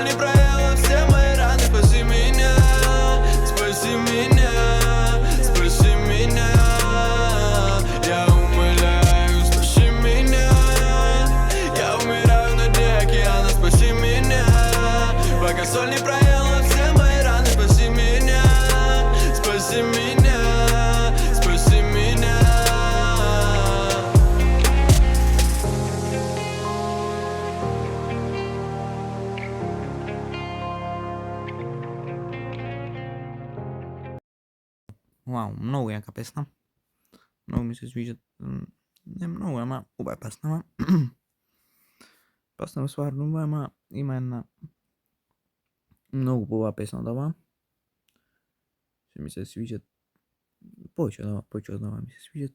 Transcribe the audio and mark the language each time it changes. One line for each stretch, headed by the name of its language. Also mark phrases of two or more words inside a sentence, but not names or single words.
Russian: не проела все мои раны, спаси меня, спаси меня, спаси меня, я умоляю, спаси меня, я умираю на дне океана, спаси меня, пока соль не проела все мои раны, спаси меня, спаси меня, спаси меня.
Macedonian: Вау, многу јака песна. Многу ми се свиѓа. Не многу, ама убава песна. Песна стварно убава, ама има една многу убава песна од ова. Се ми се свиѓа повеќе од ова ми се свиѓа.